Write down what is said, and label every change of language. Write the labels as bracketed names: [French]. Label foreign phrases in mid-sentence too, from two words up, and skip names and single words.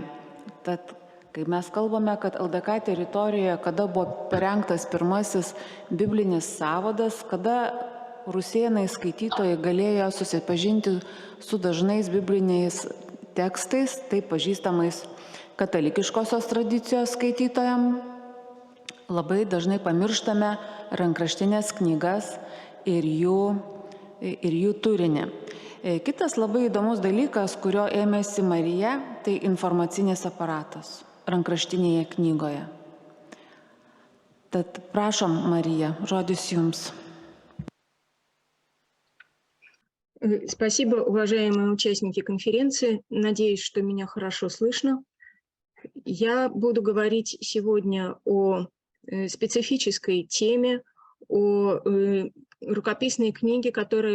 [Lithuanian] Tad kai mes kalbame, kad LDK teritorijoje, kada buvo parengtas pirmasis biblinis sąvadas, kada rusėnai skaitytojai galėjo susipažinti su dažnais bibliniais tekstais, tai pažįstamais katalikiškosios tradicijos skaitytojams, labai dažnai pamirštame rankraštinės knygas ir jų turinį. Kitas labai įdomus dalykas, kurio ėmėsi Marija, tai informacinis aparatas rankraštinėje knygoje. Tad prašom, Marija, žodis jums. [Russian] Спасибо, уважаемые участники конференции. Надеюсь, что меня хорошо слышно. Я буду говорить сегодня о специфической теме, о рукописной книге, которая